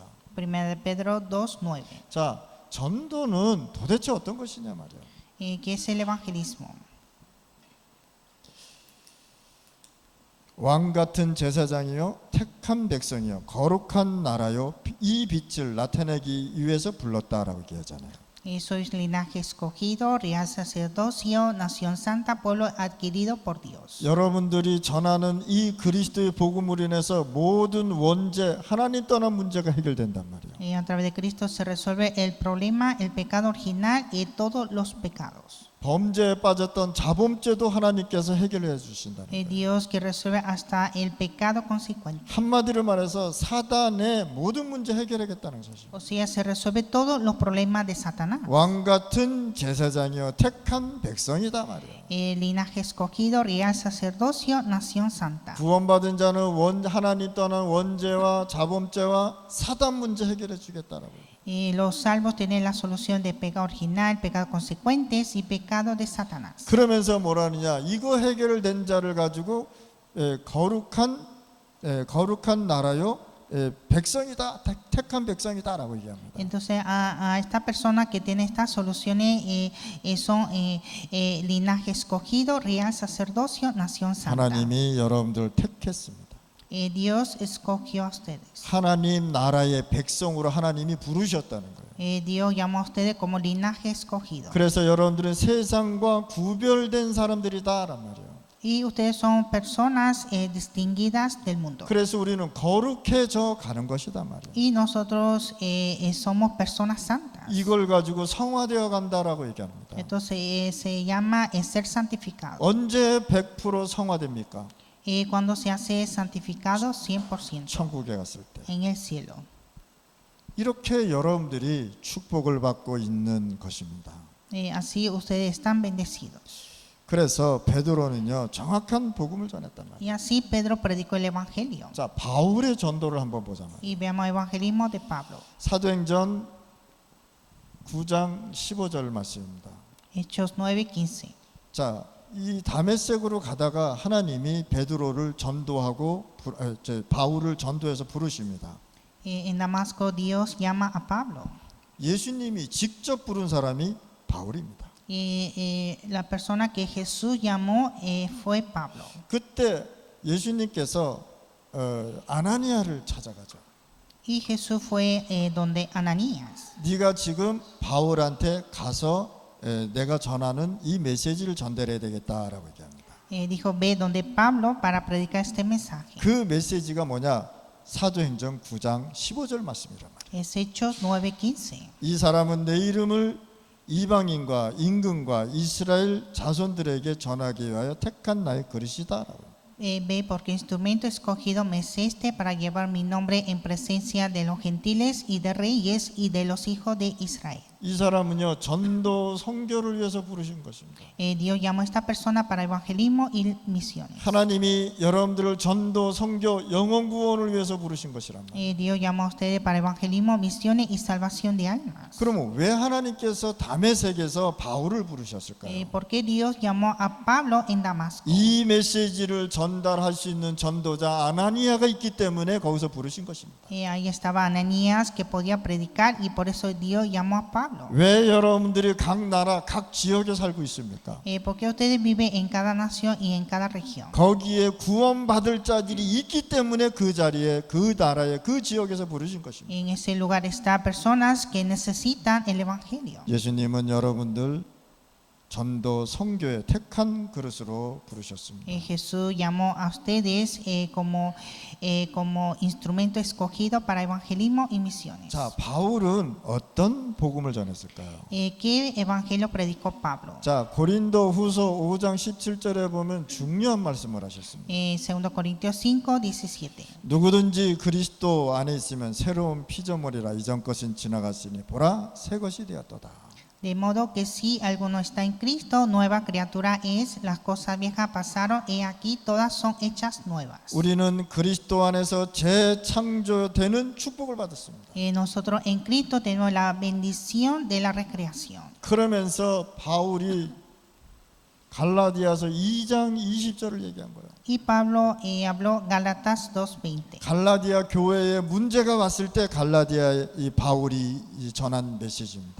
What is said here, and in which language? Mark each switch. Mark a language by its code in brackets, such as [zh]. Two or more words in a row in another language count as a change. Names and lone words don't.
[es] 1 Pedro 2:9. [ko] 자, 전도는 도대체 어떤 것이냐 말이에요. [es] ¿Qué es el evangelismo? [ko] 왕 같은 제사장이요 택한 백성이요 거룩한 나라요 이 빛을 나타내기 위해서 불렀다라고 얘기하잖아요. [es] Sois linaje escogido, real sacerdocio, nación santa, pueblo adquirido por Dios. [ko] 여러분들이 전하는 이 그리스도의 복음으로 인해서 모든 원죄 하나님 떠난 문제가 해결된단 말이에요. [es] A través de Cristo se resuelve el problema, el pecado original y todos los pecados. [ko] 범죄에 빠졌던 자범죄도 하나님께서 해결해 주신다는 거예요. [es] Dios que resuelve hasta el pecado consecuente. [ko] 한마디로 말해서 사단의 모든 문제 해결하겠다는 것이죠. [es] O sea, se resuelve todos los problemas de Satanás. [ko] 왕 같은 제사장이요 택한 백성이다 말이에요. [es] Linaje escogido, real sacerdocio, nación santa. [ko] 구원받은 자는 하나님 떠난 원죄와 자범죄와 사단 문제 해결해 주겠다라고요. [es] Los salvos tienen la solución de pecado original, pecado consecuentes y pecado de Satanás. [ko] 그러면서 뭐라느냐? 이거 해결된 자를 가지고 거룩한 나라요 백성이다, 택한 백성이다라고 얘기합니다. [es] Entonces a esta persona que tiene estas soluciones son linaje escogido, real sacerdocio, nación santa. [ko] 하나님이 여러분들을 택했습니다. [es] Dios escogió a ustedes. [ko] 하나님 나라의 백성으로 하나님이 부르셨다는 거예요. [es] Dios llamó a ustedes como linaje escogido. [ko] 그래서 여러분들은 세상과 구별된 사람들이다란 말이에요. [es] Y ustedes son personas distinguidas del mundo. [ko] 그래서 우리는 거룩해져 가는 것이다 말이에요. [es] Y nosotros somos personas santas. [ko] 이걸 가지고 성화되어 간다라고 얘기합니다. [es] Entonces se llama ser santificado. [ko] 언제 100% 성화됩니까? [es] Cuando se hace santificado 100% [ko] 천국에 갔을 때. [es] en el cielo. [ko] 이렇게 여러분들이 축복을 받고 있는 것입니다. [es] Así ustedes están bendecidos. [ko] 그래서 베드로는요 정확한 복음을 전했단 말이에요. [es] Y así Pedro predicó el evangelio. [ko] 자, 바울의 전도를 한번 보자면 [es] Y veamos el evangelismo de Pablo. [ko] 사도행전 9장 15절 말씀입니다. [es] Hechos 9:15. [ko] 자, 이 다메섹으로 가다가 하나님이 베드로를 전도하고 바울을 전도해서 부르십니다. [es] En Damasco Dios llama a Pablo. [ko] 예수님이 직접 부른 사람이 바울입니다. [es] La persona que Jesús llamó fue Pablo. [ko] 그때 예수님께서 아나니아를 찾아가죠. [es] Y Jesús fue donde Ananías. [ko] 네가 지금 바울한테 가서 내가 전하는 이 메시지를 전달해야 되겠다라고 얘기합니다. [es] Dijo, ve donde Pablo para predicar este mensaje. [ko] 그 메시지가 뭐냐? 사도행전 9장 15절 말씀이란 말이에요. [es] Es Hechos 9:15. [ko] 이 사람은 내 이름을 이방인과 임금과 이스라엘 자손들에게 전하기 위하여 택한 나의 그릇이다라고. [es] Ve porque instrumento escogido me es este para llevar mi nombre en presencia de los gentiles y de reyes y de los hijos de Israel. [ko] 이 사람은요 전도 선교를 위해서 부르신 것입니다. [es] Dios llamó a esta persona para evangelismo y misiones. [ko] 하나님이 여러분들을 전도 선교 영혼 구원을 위해서 부르신 것이란 말이에요. [es] Dios llamó a ustedes para evangelismo, misiones y salvación de almas. [ko] 그러면 왜 하나님께서 다메섹에서 바울을 부르셨을까요? [es] ¿Por qué Dios llamó a Pablo en Damasco? [ko] 이 메시지를 전달할 수 있는 전도자 아나니아가 있기 때문에 거기서 부르신 것입니다. [es] Ahí estaba Ananías que podía predicar y por eso Dios llamó a Pablo. [ko] 왜 여러분들이 각 나라 각 지역에 살고 있습니까? [es] Porque ustedes viven en cada nación y en cada región. [ko] 거기에 구원받을 자들이 있기 때문에 그 자리에 그 나라에 그 지역에서 부르신 것입니다. [es] En ese lugar están personas que necesitan el evangelio. [ko] 예수님은 여러분들 전도 선교의 택한 그릇으로 부르셨습니다. [es] Jesús llamó a ustedes como instrumento escogido para evangelismo y misiones. [ko] 자, 바울은 어떤 복음을 전했을까요? [es] ¿Qué evangelio predicó Pablo? [ko] 자, 고린도 후서 5장 17절에 보면 중요한 말씀을 하셨습니다. [es] 2 Corintios 5:17. [ko] 누구든지 그리스도 안에 있으면 새로운 피조물이라 이전 것은 지나갔으니 보라 새 것이 되었도다. [es] De modo que si alguno está en Cristo, nueva criatura es, las cosas viejas pasaron, he aquí todas son hechas nuevas. [ko] 우리는 그리스도 안에서 재창조되는 축복을 받았습니다. [es] Nosotros en Cristo tenemos la bendición de la recreación. [ko] 그러면서 바울이 갈라디아서 2장 20절을 얘기한 거예요. [es] Y Pablo habló Gálatas 2:20. [ko] 갈라디아 교회에 문제가 왔을 때 갈라디아 이 바울이 전한 메시지입니다.